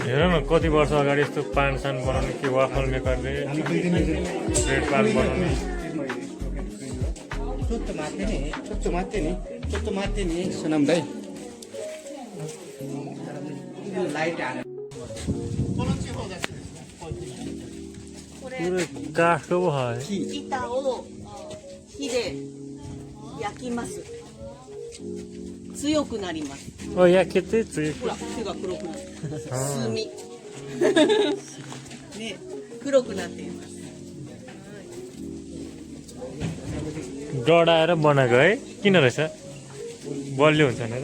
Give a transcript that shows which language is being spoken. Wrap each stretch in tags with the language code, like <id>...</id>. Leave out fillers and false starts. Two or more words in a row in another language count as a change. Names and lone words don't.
<ne>हेर न कति वर्ष अगाडि यस्तो पान सान बनाउने के</ne> <en>waffle makerले bread pan</en> <ne>बनाउने चोटो मात्रै नि सुनाम दाइ लाइट हाल्नु पुरै काठको पो है</ne> <ja>板を火で焼きます。強くなります。</ja> <ne>ओ या के चाहिँ चाहिँ</ne> <ja>ほら、手が黒くなってる。炭。ね、黒くなっています。</ja> <ne>डढाएर बनाएको है किन रहेछ बलियो हुन्छ भनेर</ne>